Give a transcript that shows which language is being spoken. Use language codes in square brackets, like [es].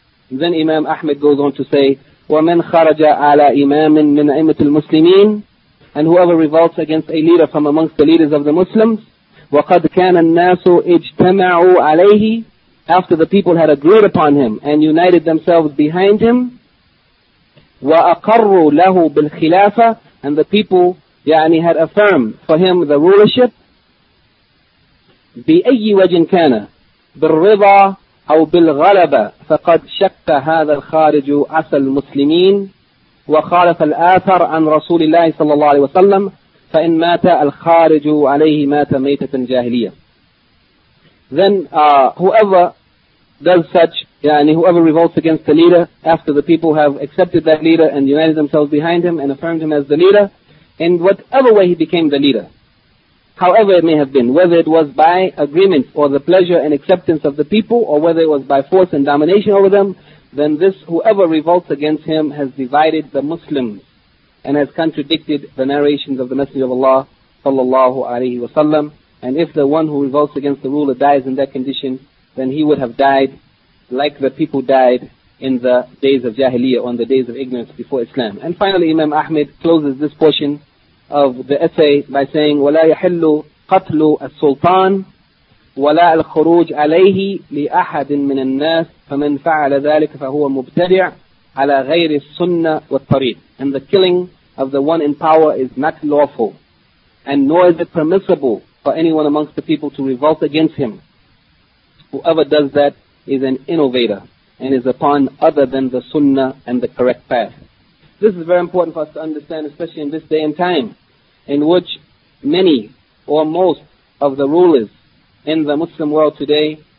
[en] Then Imam Ahmed goes on to say, [ar] وَمَنْ خَرَجَ عَلَى إِمَامٍ مِنْ أَئِمَّةِ الْمُسْلِمِينَ. [en] And whoever revolts against a leader from amongst the leaders of the Muslims, [ar] وَقَدْ كَانَ النَّاسُ اجْتَمَعُوا عَلَيْهِ. [en] After the people had agreed upon him and united themselves behind him, [ar] وَأَقَرُّوا لَهُ بِالْخِلَافَةِ. [en] And the people, [ar] يعني, [en] had affirmed for him the rulership, [ar] بِأَيِّ وَجْنْ كَانَ بِالْرِضَى أَوْ بِالْغَلَبَ فَقَدْ شَكَّ هَذَا الْخَارِجُ عَسَى الْمُسْلِمِينَ وَخَالَفَ الْآثَرَ عَنْ رَسُولِ اللَّهِ صَلَّى اللَّهُ عَلَيْهِ وَسَلَّمَ فَإِنْ مَاتَ الْخَارِجُ عَلَيْهِ مَاتَ مَيْتَةً جَاهِلِيَةً. [en] Then whoever does such, yani whoever revolts against the leader after the people have accepted that leader and united themselves behind him and affirmed him as the leader, in whatever way he became the leader, however it may have been, whether it was by agreement or the pleasure and acceptance of the people, or whether it was by force and domination over them, then this whoever revolts against him has divided the Muslims and has contradicted the narrations of the Messenger of Allah sallallahu alayhi wa sallam. And if the one who revolts against the ruler dies in that condition, then he would have died like the people died in the days of Jahiliyyah, on the days of ignorance before Islam. And finally, Imam Ahmed closes this portion of the essay by saying, [ar] وَلَا يَحِلُّ قَتْلُ السُّلْطَانِ وَلَا الْخُرُوجِ عَلَيْهِ لِأَحَدٍ مِّنَ النَّاسِ فَمَنْ فَعَلَ ذَلِكَ فَهُوَ مُبْتَدِعٌ عَلَى غَيْرِ السُّنَّةِ وَالطَّرِيقِ. [en] And the killing of the one in power is not lawful, and nor is it permissible for anyone amongst the people to revolt against him. Whoever does that is an innovator and is upon other than the sunnah and the correct path. This is very important for us to understand, especially in this day and time, in which many or most of the rulers in the Muslim world today